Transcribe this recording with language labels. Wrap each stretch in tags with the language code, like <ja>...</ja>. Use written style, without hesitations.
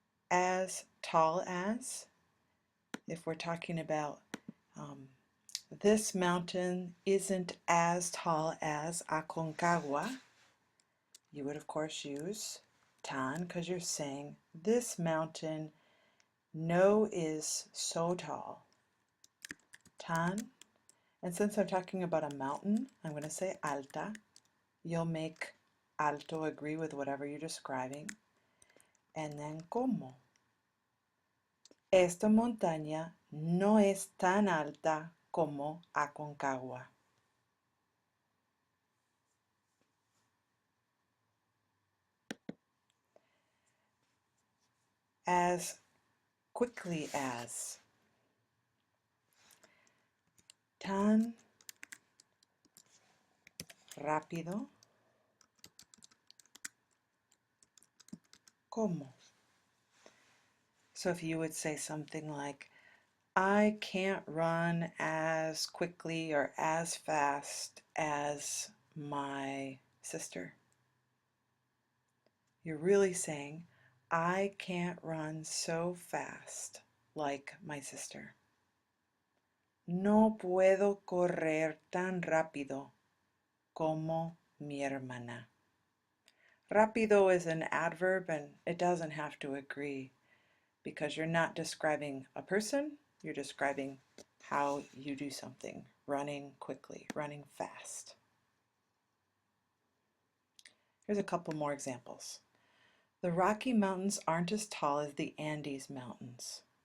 <en>As tall as, if we're talking about this mountain isn't as tall as Aconcagua, you would of course use tan because you're saying this mountain no is so tall. Tan. And since I'm talking about a mountain, I'm going to say alta. You'll make alto agree with whatever you're describing. And then como.</en> <es>Esta montaña no es tan alta como Aconcagua.</es> <en>As quickly as.</en> <es>Tan rápido como.</es> <en>So if you would say something like, I can't run as quickly or as fast as my sister. You're really saying, I can't run so fast like my sister.</en> <es>No puedo correr tan rápido como mi hermana.</es> <en>Rápido is an adverb and it doesn't have to agree because you're not describing a person, you're describing how you do something, running quickly, running fast. Here's a couple more examples. The Rocky Mountains aren't as tall as the Andes Mountains.</en>